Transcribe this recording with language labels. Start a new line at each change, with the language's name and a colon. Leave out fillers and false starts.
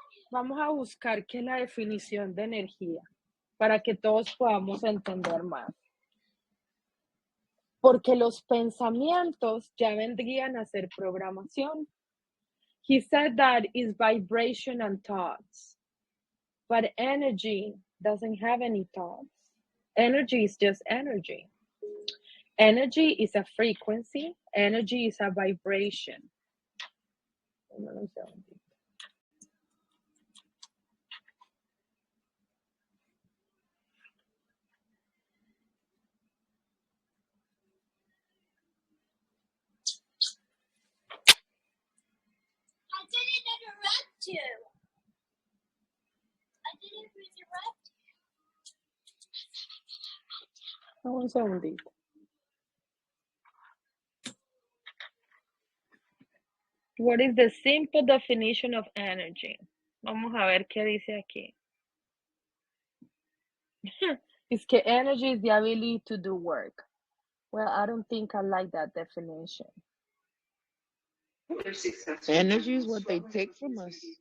Spanish: Vamos a buscar qué es la definición de energía para que todos podamos entender más. Porque los pensamientos ya vendrían a ser programación.
English: He said that is vibration and thoughts. But energy doesn't have any thoughts. Energy is just energy. Energy is a frequency. Energy is a vibration. I didn't interrupt you. I didn't interrupt you.
Spanish: Un segundito.
English: What is the simple definition of energy?
Spanish: Vamos a ver qué dice aquí. Es que
English: energy is the ability to do work. Well, I don't think I like that definition. Energy is what they take from us.